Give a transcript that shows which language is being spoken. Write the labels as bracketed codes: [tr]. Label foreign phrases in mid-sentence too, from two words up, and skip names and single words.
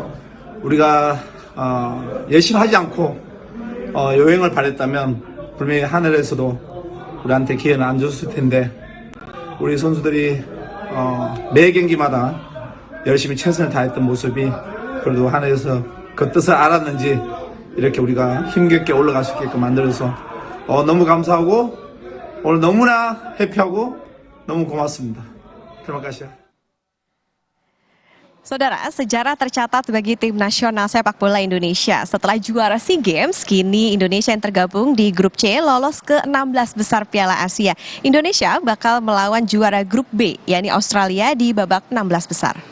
[ko] 우리가 열심히 하지 않고 요행을 바랬다면 분명히 하늘에서도 우리한테 기회는 안 줬을 텐데 우리 선수들이 매 경기마다 열심히 최선을 다했던 모습이 그래도 하늘에서 그 뜻을 알았는지 이렇게 우리가 힘겹게 올라갈 수 있게끔 만들어서 너무 감사하고 오늘 너무나 해피하고 너무 고맙습니다. [id] Terima kasih. Saudara, sejarah tercatat bagi tim nasional sepak bola Indonesia. Setelah juara SEA Games, kini Indonesia yang tergabung di grup C lolos ke 16 besar Piala Asia. Indonesia bakal melawan juara grup B, yakni Australia di babak 16 besar.